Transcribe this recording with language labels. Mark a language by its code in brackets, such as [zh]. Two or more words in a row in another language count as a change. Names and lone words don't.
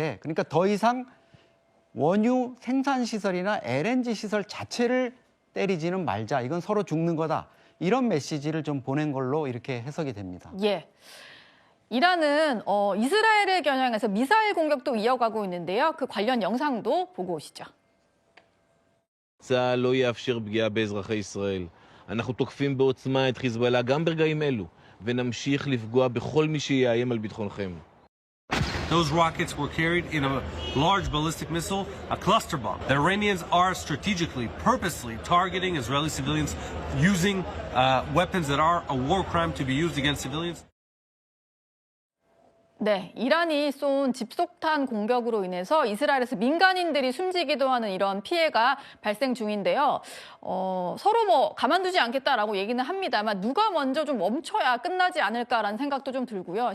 [ko] 그러니까 더 이상 원유 생산 시설이나 LNG 시설 자체를 때리지는 말자. 이건 서로 죽는 거다. 이런 메시지를 좀 보낸 걸로 이렇게 해석이 됩니다. 예. 이란은 이스라엘을 겨냥해서 미사일 공격도 이어가고 있는데요. 그 관련 영상도 보고 오시죠. [he] צה"ל לא יאפשר פגיעה באזרחי ישראל. אנחנו תוקפים בעוצמה את חיזבאללה גם ברגעים אלו, ונמשיך לפגוע בכל מי שיאיים על ביטחונכם. [en] Those rockets were carried in a large ballistic missile, a cluster bomb. The Iranians are strategically, purposely targeting Israeli civilians using weapons that are a war crime to be used against civilians. [ko] 네, 이란이 쏜 집속탄 공격으로 인해서 이스라엘에서 민간인들이 숨지기도 하는 이런 피해가 발생 중인데요. 서로 뭐 가만두지 않겠다라고 얘기는 합니다만 누가 먼저 좀 멈춰야 끝나지 않을까라는 생각도 좀 들고요.